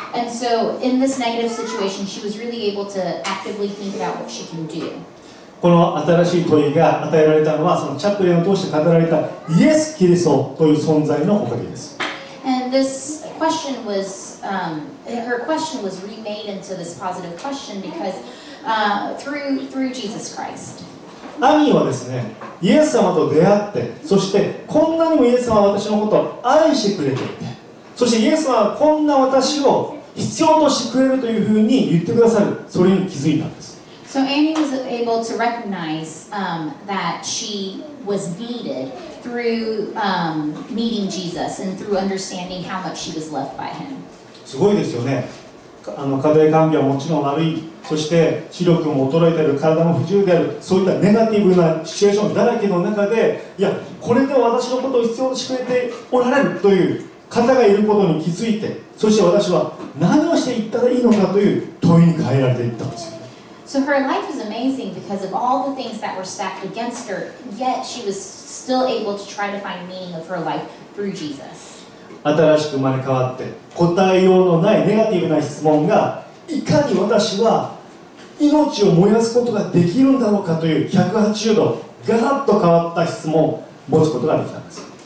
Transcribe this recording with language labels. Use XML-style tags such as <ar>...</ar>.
<en>And so, in this negative situation, she was really able to actively think about what she can do.</en> <ja>この新しい問いが与えられたのは、そのチャプレンを通して語られたイエス・キリストという存在のおかげです。</ja> <en>And this question was, her question was remade into this positive question because through Jesus Christ.</en> <ja>アニーはですね、イエス様と出会って、そしてこんなにもイエス様は私のことを愛してくれていて、そしてイエス様はこんな私を必要としてくれるというふうに言ってくださる、それに気づいたんです。</ja> <en>So Annie was able to recognize that she was needed through meeting Jesus and through understanding how much she was loved by him.</en> <ja>すごいですよね。家庭環境はもちろん悪い、そして視力も衰えている、体も不自由である、そういったネガティブなシチュエーションだらけの中で、いや、これで私のことを必要としてくれておられるという方がいることに気づいて、そして私は何をしていったらいいのかという問いに変えられていったんですよ。</ja> <en>So her life was amazing because of all the things that were stacked against her, yet she was still able to try to find meaning of her life through Jesus.</en> <ja>新しく生まれ変わって答えようのないネガティブな質問が、いかに私は命を燃やすことができるんだろうかという180度ガラッと変わった質問を持つことができたんです。</ja>